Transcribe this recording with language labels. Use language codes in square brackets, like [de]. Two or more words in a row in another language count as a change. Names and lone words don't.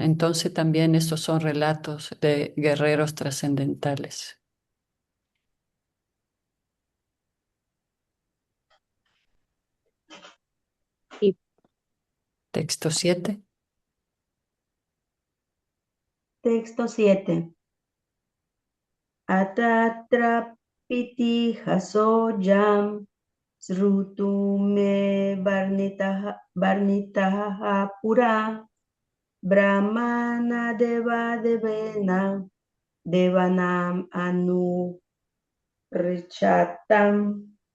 [es] Entonces también estos son relatos de guerreros trascendentales. Y Texto 7. Texto 7. [sa] Atatra piti haso jam srutu me varnitaha pura brahmana deva devena devanam anu richatam.